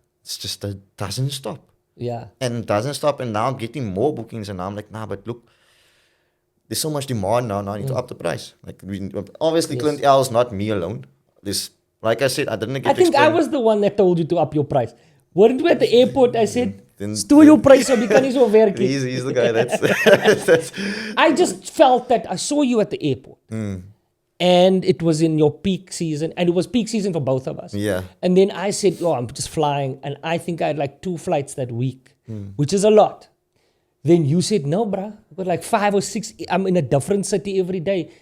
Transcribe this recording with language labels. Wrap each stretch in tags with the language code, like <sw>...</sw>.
<en>It's just it doesn't stop. Yeah. And it doesn't stop, and now I'm getting more bookings, and now I'm like, nah, but look, there's so much demand now I need to up the price. Like, obviously, Clint L is not me alone. This, like I said, I didn't get I think I was the one that told you to up your price. Weren't we at the airport? I said,</en> <af>stuur jou prijs op, jy kan nie so werk nie.</af> <en>He's the guy that's I just felt that I saw you at the airport. and it was in your peak season, and it was peak season for both of us. Yeah. And then I said, "Oh, I'm just flying," and I think I had like 2 flights that week, which is a lot. Then you said, "No, bruh, I've got like 5 or 6. I'm in a different city every day."</en>